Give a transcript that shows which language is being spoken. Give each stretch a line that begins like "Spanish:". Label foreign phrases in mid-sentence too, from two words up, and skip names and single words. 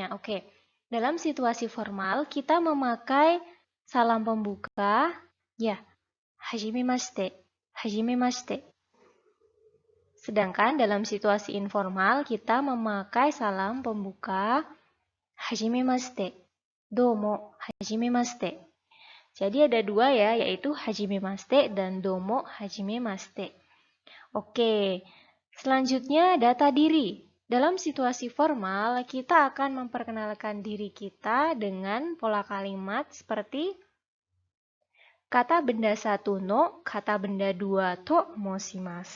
Indonesian: Oke, dalam situasi formal, kita memakai salam pembuka, ya,
Japanese: はじめまして、はじめまして.
Indonesian: Sedangkan dalam situasi informal, kita memakai salam pembuka,
Japanese: はじめまして、どうも、はじめまして.
Indonesian: Jadi ada 2 ya, yaitu hajimemashite dan
Japanese: どうもはじめまして.
Indonesian: Oke, selanjutnya data diri. Dalam situasi formal, kita akan memperkenalkan diri kita dengan pola kalimat seperti kata benda 1 no, kata benda 2
Japanese: と申します.